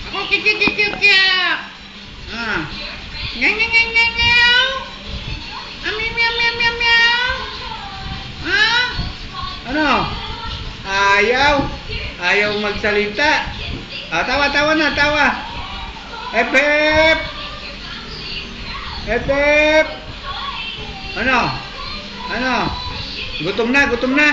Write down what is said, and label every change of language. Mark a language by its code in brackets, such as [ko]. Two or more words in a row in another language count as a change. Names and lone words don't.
[tl] Ah. Meow, meow, meow, meow, meow. Ah, meow, meow, meow, meow, meow. Ah? Ano? Ayaw. Ayaw magsalita. Ah, tawa, tawa na, tawa. Hep, hep. Hep, hep. Ano? Ano? Gutom na, gutom na.